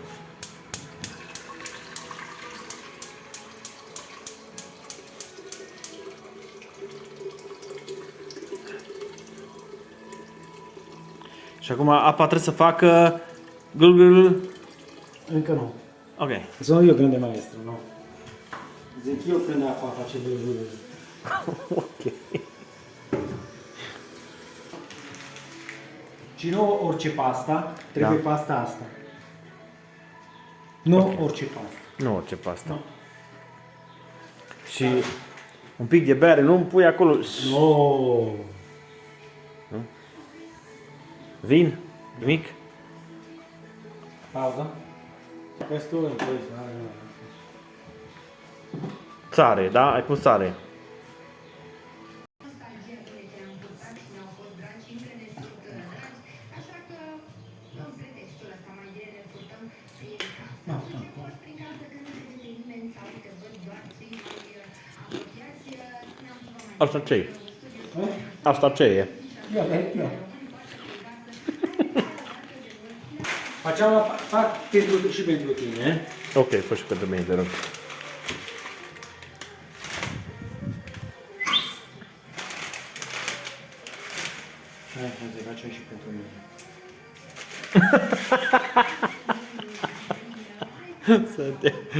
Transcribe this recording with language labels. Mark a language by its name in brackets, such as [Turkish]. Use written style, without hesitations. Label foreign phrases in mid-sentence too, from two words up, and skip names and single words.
[Romanian] Și acum apa trebuie să facă glul. Încă nu. Ok. [Italian] Sono io grande maestro, no? [Romanian] Zic eu când apa face blu blu blu. Ok. Și nu orice pasta, trebuie Da. pasta asta. Nu orice pasta. Nu orice pasta. Nu. Și un pic de bere, nu pui acolo. No. Vin? Nimic? Pauza. [Italian] Questo è questo. [Romanian] Sare, da? Ai pus sare. Nostalgiile te-am purtat și ne-au fost dragi și încă ne sunt dragi, așa că, în pretextul ăsta mai bine ne purtăm prin casă. Și ori prin casă când nu te vede nimeni sau te văd doar cei mai apropiați, ne-am putut mai Asta ce e? Eh? Asta ce e? Io. Facciamo fac pentru și pentru tine, eh? Ok, fă și pentru mine, te rog. Hai, să facem și pentru mine. Să te...